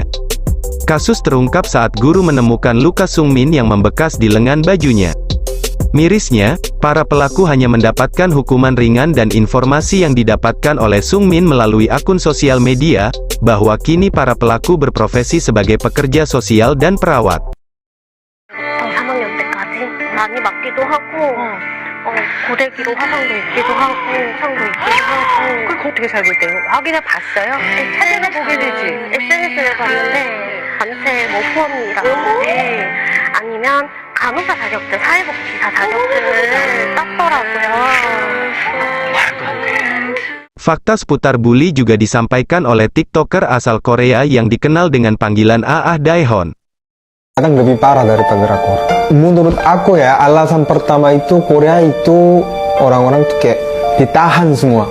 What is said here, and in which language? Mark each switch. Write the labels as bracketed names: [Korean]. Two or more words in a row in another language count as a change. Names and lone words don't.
[Indonesian] Kasus terungkap saat guru menemukan luka Sung-min yang membekas di lengan bajunya. Mirisnya, para pelaku hanya mendapatkan hukuman ringan dan informasi yang didapatkan oleh Sung-min melalui akun sosial media, bahwa kini para pelaku berprofesi sebagai pekerja sosial dan perawat. [Korean] 3학년 때까지 많이 맞기도 하고 고데기로 화상도 입기도 하고 상도 입기도 하고. 그걸 어떻게 살고 있대요? 확인해 봤어요? 찾아가 보게 되지. SNS에 봤는데 단체 뭐 후원이라든지 아니면 간호사 자격증, 사회복지사 자격증을 땄더라고요. [Indonesian] Fakta seputar bully juga disampaikan oleh TikToker asal Korea yang dikenal dengan panggilan Aah Daehon. Kadang lebih parah daripada drakor. Menurut aku ya, alasan pertama itu Korea itu orang-orang tuh kayak ditahan semua.